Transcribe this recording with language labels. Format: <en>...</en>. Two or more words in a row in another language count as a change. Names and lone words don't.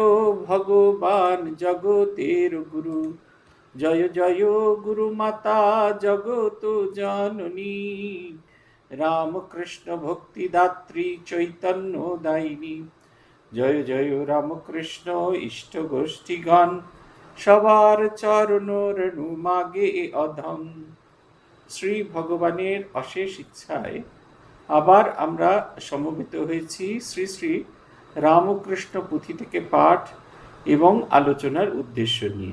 <sa>भगवान जगतेर गुरु जय जयो गुरुमाता जगत जननी रामकृष्ण भक्तिदात्री चैतन्य दायिनी जय जय रामकृष्ण इष्ट गोष्ठीगण</sa> <bn>সবার চরণ রেণু মাগে অধম। শ্রী ভগবানের অশেষ ইচ্ছায় আবার আমরা সমবেত হয়েছি শ্রী শ্রী রামকৃষ্ণ পুঁথি থেকে পাঠ এবং আলোচনার উদ্দেশ্য নিয়ে।</bn>